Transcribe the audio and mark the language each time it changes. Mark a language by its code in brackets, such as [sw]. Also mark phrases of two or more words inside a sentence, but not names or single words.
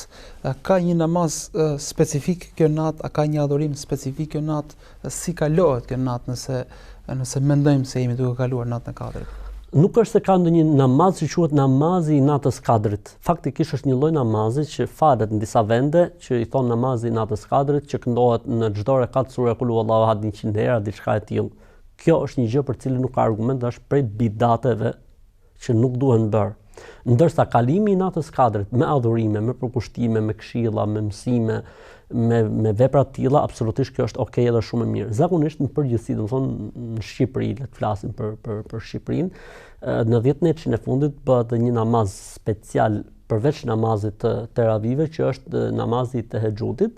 [sq] Ka një namaz specifik kjo natë, a ka një adhurim specifik kjo natë, si kalohet kjo natë nëse mendojmë se jemi duke kaluar natën e Kadrit? Nuk është se ka ndonjë namaz që quhet namazi i natës Kadrit. Faktikisht është një lloj namazi që falet në disa vende, që i thon namazi i natës Kadrit, që këndohet në çdo rekat sura [ar] قل هو الله أحد [sq] 100 herë, diçka e tillë. Kjo është një gjë për cilën nuk ka argument, dhe është prej bidateve që nuk duhen bërë. Ndërsa kalimi i natës Kadrit me adhurime, me përkushtime, me këshilla, me mësime, me vepra të tilla, absolutisht kjo është okay dhe shumë e mirë. Zakonisht në përgjithësi, domethënë në Shqipëri, le të flasim për Shqipërinë, në 10 ditën e fundit bëhet një namaz special përveç namazit të teravive, që është namazi i Tehexhudit.